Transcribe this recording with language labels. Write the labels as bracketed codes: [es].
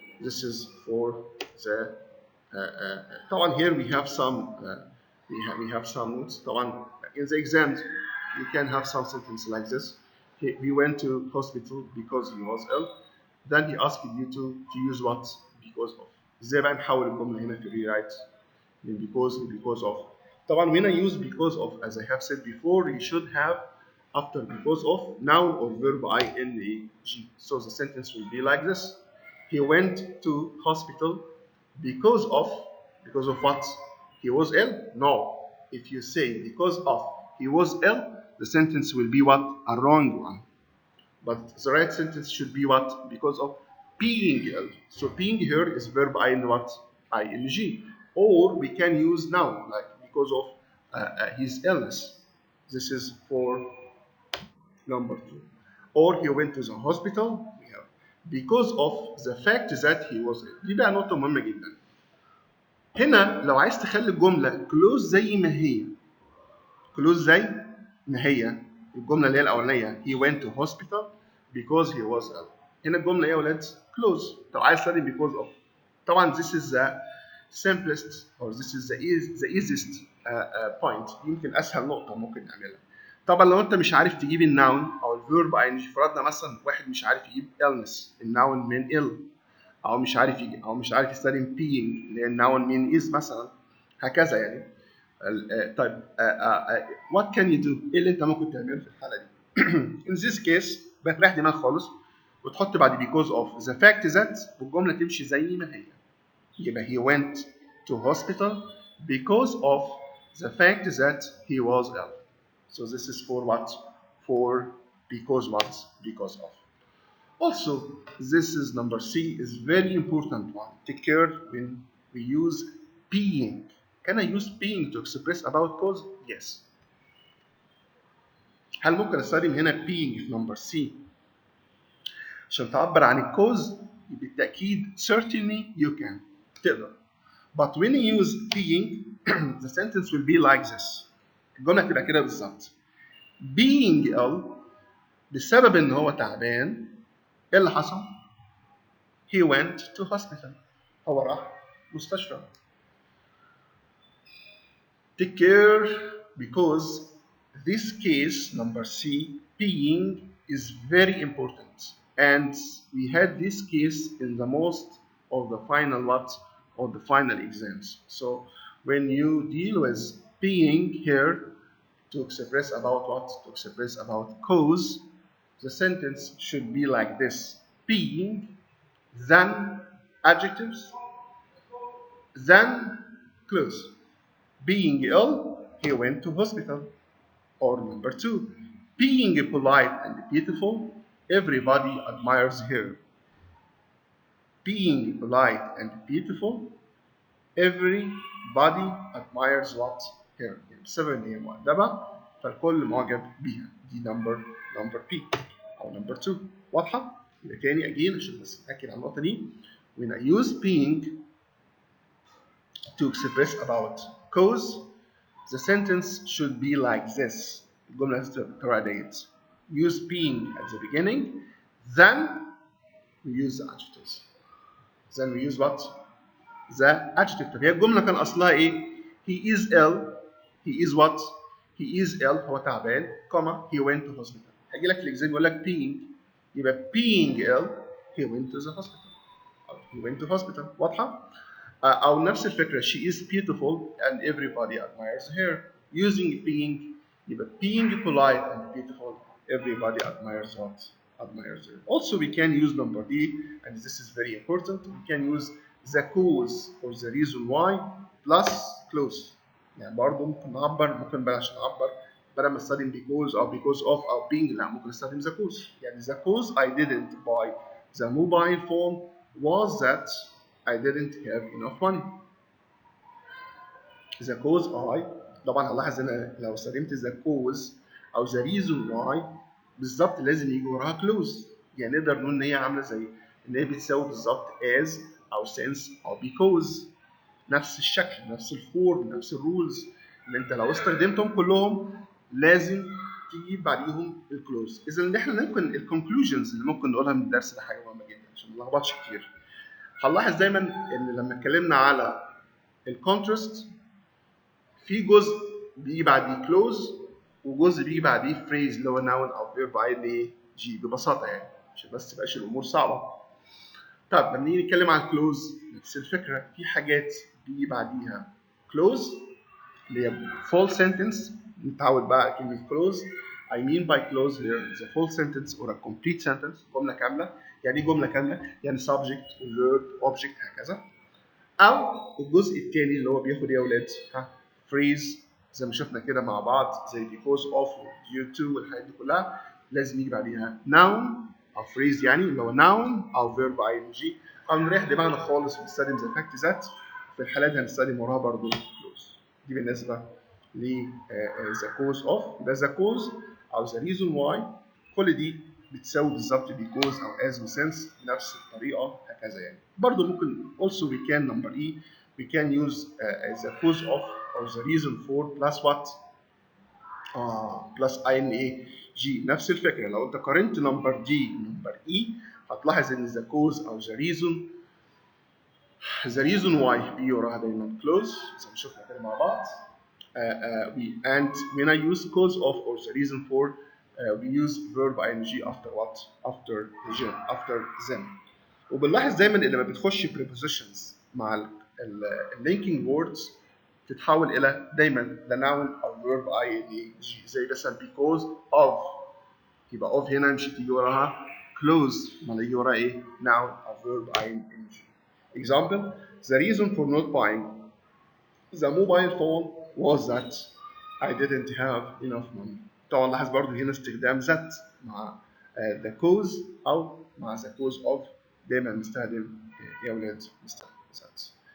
[en] This is for the طبعا here we have some we have some notes. طبعا in the exams you can have some sentence like this. We went to hospital because he was ill. Then he asked you to use what? Because of. [ar] ازاي بقى نحول الجمله هنا في rewrite من because of. [en] طبعا when I use because of, as I have said before, you should have after because of noun or verb ing. So the sentence will be like this. He went to hospital because of what? He was ill? No. If you say because of he was ill, the sentence will be what? A wrong one. But the right sentence should be what? Because of being ill. So being here is verb in what? ing. Or we can use noun, like because of his illness. This is for number 2. Or he went to the hospital. We have because of the fact that he was ill. [ar] دي بقى نقطة مهمة جدا. هنا لو عايز تخلي الجملة close زي ما هي زي ما هي الجمله اللي هي الاولانيه [en] he went to hospital because he was ill. [ar] هنا الجمله ايه يا ولاد؟ close. طب عايز تستخدم because of. [en] طبعا this is the simplest or this is the easiest point. [ar] يمكن اسهل نقطه ممكن نعملها. طبعا لو انت مش عارف تجيب الناون او الفيرب ing، فرضنا مثلا واحد مش عارف يجيب illness الناون من ill، او مش عارف يستخدم being اللي هي الناون من is مثلا، هكذا يعني. طيب [en] what can you do؟ [ar] ايه اللي انت ممكن تعمله في الحاله دي؟ [en] in this case [ar] بتريح دماغ خالص وتحط بعد because of the fact that والجمله تمشي زي ما هي. [en] يبقى he went to hospital because of the fact that he was ill. So this is for what? For because what? Because of. Also, this is number C, is very important one. Take care when we use being. Can I use being to express about cause? Yes. [ar] هل ممكن استخدم هنا being في number C عشان تعبر عن الكوز؟ [en] بالتأكيد certainly you can تقدر. But when you use being the sentence will be like this. [ar] الجملة تبقى كده بالظبط. [en] Being ill [ar] بسبب ان هو تعبان ايه اللي حصل؟ [en] He went to hospital. [ar] هو راح مستشفى. [en] Take care because this case number C being is very important and we had this case in the most of the final what of the final exams. So when you deal with being here to express about what to express about cause, the sentence should be like this: being, then adjectives, then clues. Being ill, he went to hospital. Or number two, being polite and beautiful, everybody admires her. Being polite and beautiful, everybody admires what? Her. [ar] يعني بسبب ان هي مؤدبة فالكل معجب بيها. دي number B او number 2. واضحة؟ يبقى تاني again عشان بس نأكد على النقطة دي. [en] When I use being to express about cause, the sentence should be like this. [ar] الجملة بالطريقة ديت. [en] Use being at the beginning, then we use the adjectives. Then we use what? The adjective. [ar] طب هي الجملة كان أصلها إيه؟ [en] He is ill. He is what? He is ill. [ar] هو تعبان. [en] comma he went to hospital. [ar] هيجي لك الإكزام يقول لك being. [en] يبقى being ill he went to the hospital. أو he went to hospital. [ar] واضحة؟ أو نفس الفكرة [en] she is beautiful and everybody admires her. Using being يبقى being polite and beautiful everybody admires what? Admires her. Also we can use number D and this is very important. We can use the cause or the reason why plus close. [ar] يعني برضه ممكن نعبر ممكن بلاش نعبر بدل ما نستخدم because أو because of أو being لا ممكن نستخدم the cause. [en] يعني the cause I didn't buy the mobile phone was that I didn't have enough money. The cause I [ar] طبعا هنلاحظ ان لو استخدمت the cause او the reason why بالظبط لازم يجي وراها close. يعني نقدر نقول ان هي عامله زي ان هي بتساوي بالظبط as او since او because. نفس الشكل نفس الفورم نفس الرولز اللي انت لو استخدمتهم كلهم لازم تجيب بعديهم الكلوز. اذا ان احنا ممكن الكونكلوجنز اللي ممكن نقولها من الدرس ده حاجه مهمه جدا عشان ما نلخبطش كتير. هنلاحظ دايما ان لما اتكلمنا على الكونتراست في جزء بيجي بعديه كلوز وجزء بيجي بعديه فريز اللي هو ناون او فيرب اي جي ببساطه يعني عشان بس تبقاش الامور صعبه. طب لما نيجي نتكلم عن كلوز نفس الفكره في حاجات بيجي بعديها كلوز اللي هي full sentence. نتعود بقى على كلمه close. [en] I mean by close here is a full sentence or a complete sentence. [ar] جمله كامله. يعني ايه جمله كامله؟ يعني subject verb object هكذا. او الجزء الثاني اللي هو بياخد ايه يا اولاد؟ phrase زي ما شفنا كده مع بعض زي because of due to والحاجات دي كلها لازم يجي بعديها noun او phrase يعني اللي هو noun او verb ing او نريح دماغنا خالص ونستخدم the fact that. في الحالات دي هنستخدم وراها برضه close. دي بالنسبه ل the cause of ده the cause او the reason why. كل دي بتساوي بالظبط because او as و since بنفس الطريقه هكذا يعني. برضه ممكن [en] also we can number E we can use the cause of or the reason for plus what plus ing [ar] نفس الفكره. لو انت قارنت نمبر دي ونمبر E هتلاحظ ان the cause او the reason why بيجي وراها دايما close زي ما شفنا كده مع بعض. [en] And when I use cause of or the reason for we use verb ing after what? After them. [ar] وبنلاحظ دايما ان لما بتخش prepositions مع linking words تتحول الى دايما the noun او verb ing زي مثلا because of. يبقى of هنا مش تيجي وراها close ما يجي وراها ايه؟ noun او verb ing. [en] Example: the reason for not buying the mobile phone was that I didn't have enough money. [ar] طبعا لاحظ برضو هنا استخدام that مع the cause أو مع the cause of دايما نستخدم يا ولاد نستخدم that.